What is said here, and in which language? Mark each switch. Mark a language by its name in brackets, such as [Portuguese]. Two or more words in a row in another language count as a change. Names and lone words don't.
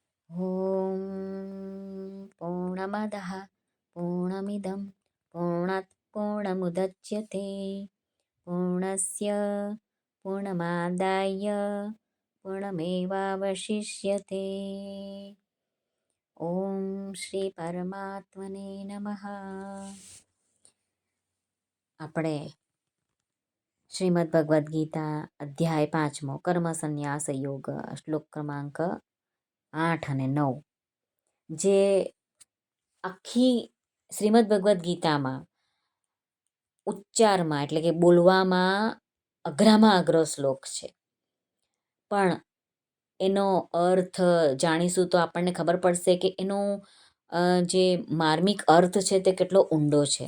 [Sanskrit] ॐ पूर्णमदः पूर्णमिदं पूर्णात् पूर्णमुदच्यते पूर्णस्य पूर्णमादाय पूर्णमेवावशिष्यते। ॐ श्री परमात्मने नमः. [Gujarati] આપણે શ્રીમદ ભગવદ્ ગીતા અધ્યાય 5 કર્મ સંન્યાસ યોગ શ્લોક ક્રમાંક 8 અને 9, જે આખી શ્રીમદ ભગવદ્ ગીતામાં ઉચ્ચારમાં એટલે કે બોલવામાં અઘરામાં અઘરો શ્લોક છે, પણ એનો અર્થ જાણીશું તો આપણને ખબર પડશે કે એનો જે માર્મિક અર્થ છે તે કેટલો ઊંડો છે.